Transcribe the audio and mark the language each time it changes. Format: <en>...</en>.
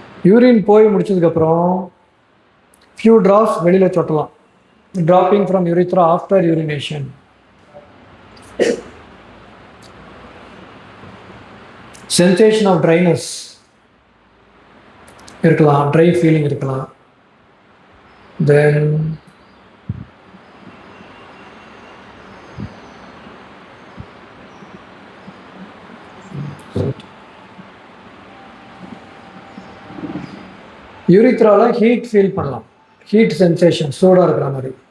<ta>Urine போய் முடிச்சதுக்கப்புறம் few drops வெளியில் சொட்டலாம்.</ta> <en>Dropping from urethra after urination. Sensation of dryness</en> <ta>இருக்கலாம், ட்ரை ஃபீலிங் இருக்கலாம். தென் யூரித்ரால ஹீட் ஃபீல் பண்ணலாம், ஹீட் சென்சேஷன் சூடாக இருக்கிற மாதிரி.</ta>